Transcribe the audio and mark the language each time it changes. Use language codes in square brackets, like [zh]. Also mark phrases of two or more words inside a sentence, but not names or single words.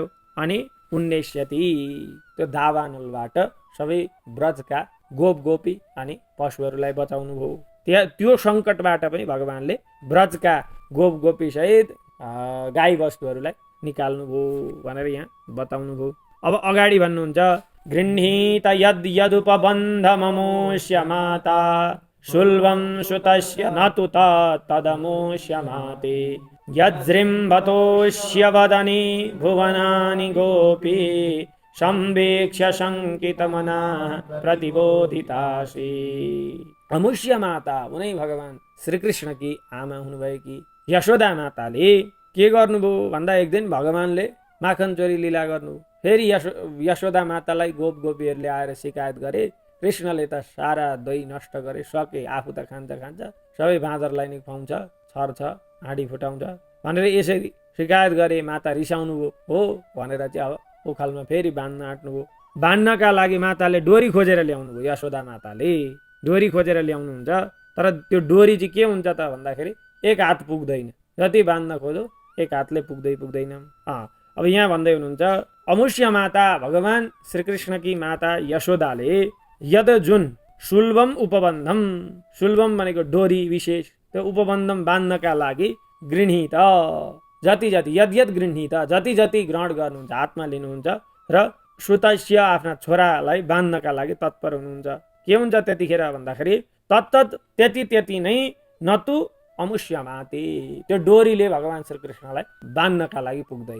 [ne] अनि पुण्यस्यति, त्यो दावानलबाट सबै ब्रजका गोप गोपी अनि पशुहरूलाई बचाउनु भयो। त्यो सङ्कटबाट पनि भगवानले ब्रजका गोप गोपी सहित गाई वस्तुहरूलाई निकाल्नु भयो भनेर यहाँ बताउनु भयो। अब अगाडि भन्नुहुन्छ [sa] गृह्णीत यद् यदुपबन्धममोष्य माता शुल्वं सुतस्य न तु तदमोष्य माते यज्जृम्भतोष्य वदने भुवनानि गोपी संवेक्ष्य शङ्कितमना प्रतिबोधितासी। [ne] अमुष्य माता उनै भगवान श्रीकृष्ण की आमा हुनुभएकी यशोदा माताले के गर्नुभयो भन्दा एक दिन भगवानले माखन चोरी लीला गर्नु। फेरि यशोदा मातालाई गोप गोपीहरूले आएर शिकायत गरे, कृष्णले त सारा दही नष्ट गरे, सके, आफू त खान्छ सबै बाँदरलाई नै खुवाउँछ, छर्छ, हाँडी फुटाउँछ भनेर यसरी शिकायत गरे। माता रिसाउनु भयो हो भनेर चाहिँ अब उखालमा फेरि बाँध्न आँट्नुभयो। बाँध्नका लागि माताले डोरी खोजेर ल्याउनु भयो। यशोदा माताले डोरी खोजेर ल्याउनुहुन्छ, तर त्यो डोरी चाहिँ के हुन्छ त भन्दाखेरि एक हात पुग्दैन, जति बाँध्न खोजो एक हातले पुग्दैन। अब यहाँ भन्दै हुनुहुन्छ अमुष्य माता भगवान श्रीकृष्णकी माता यशोदाले यद जुन शुल्भम उपबन्धम, शुल्भम भनेको डोरी विशेष, त्यो उपबन्धम बाँध्नका लागि गृह्णीत जति यद गृह्णीत जति ग्रहण गर्नुहुन्छ, हातमा लिनुहुन्छ र सुतस्य आफ्ना छोरालाई बाँध्नका लागि तत्पर हुनुहुन्छ। के हुन्छ त्यतिखेर भन्दाखेरि तत्तत् त्यति नै नतु अमुष्य माते, त्यो डोरीले भगवान श्रीकृष्णलाई बाँध्नका लागि पुग्दैन।